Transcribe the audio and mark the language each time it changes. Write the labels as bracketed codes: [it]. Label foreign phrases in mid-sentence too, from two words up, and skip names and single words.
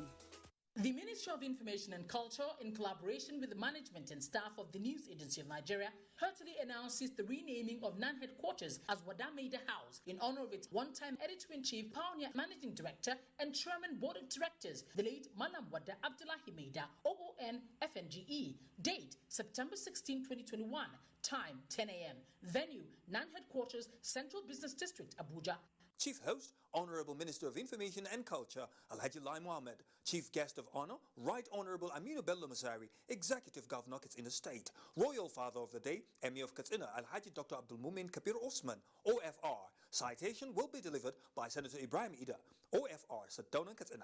[en] The Ministry of Information and Culture, in collaboration with the management and staff of the News Agency of Nigeria, heartily announces the renaming of NAN headquarters as Wadameda House in honor of its one-time Editor-in-Chief, Pioneer Managing Director, and Chairman Board of Directors, the late Malam Wada Abdullahi Maida, OON FNGE. Date, September 16, 2021. Time, 10 a.m. Venue, NAN headquarters, Central Business District, Abuja. Chief Host, Honorable Minister of Information and Culture, Alhaji Lai Mohammed. Chief Guest of Honor, Right Honorable Aminu Bello Masari, Executive Governor, Katsina State. Royal Father of the Day, Emir of Katsina, Alhaji Dr. Abdul Mumin Kabir Osman, OFR. Citation will be delivered by Senator Ibrahim Ida, OFR, Sedona, Katsina.